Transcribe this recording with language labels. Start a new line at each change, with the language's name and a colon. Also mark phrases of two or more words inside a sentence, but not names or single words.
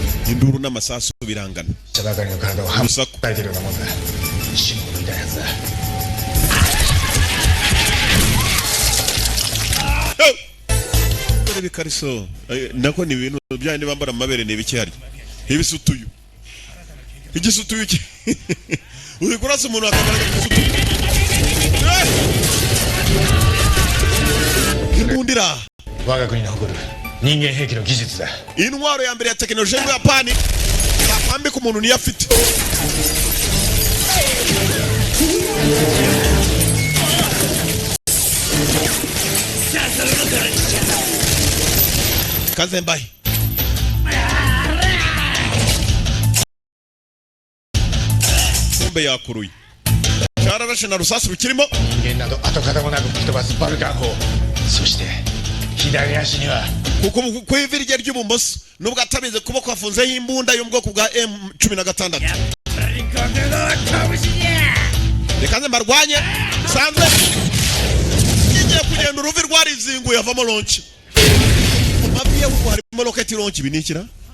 Kinyarwanda: induru n'amasasu birangana
Japanese: 茶ばかりの体を半分抱いてるようなもんだ。死ぬほど痛いやつだ。
Kinyarwanda: dore bikariso nako ni ibintu byandi bambara amabere ni ibiki hari ibisutuyu igisutuyu ki uri kurasa umuntu akamara igisutuyu imbundira
Japanese: 我が国の誇る人間兵器の技術だ。
Kinyarwanda: intwaro ya mbere ya tekinoloji ya Japani yakwambika umuntu niyo afite Kazembai kumbe yakuruye cyararashe na rusasu rukirimo
Japanese: 人間など跡形もなく吹き飛ばすバルカン砲。そして左足には
Kinyarwanda: kuko ku ivi rye ry'ibumoso nubwo atabize kuba kwafunzeho imbunda yo mu bwoko bwa M16 reka nze mbarwanye sanzwe igiye kugenda uruvi rwarizinguye avamo lonchi mabiye kuko harimo
English: rocket launch
Kinyarwanda: binikira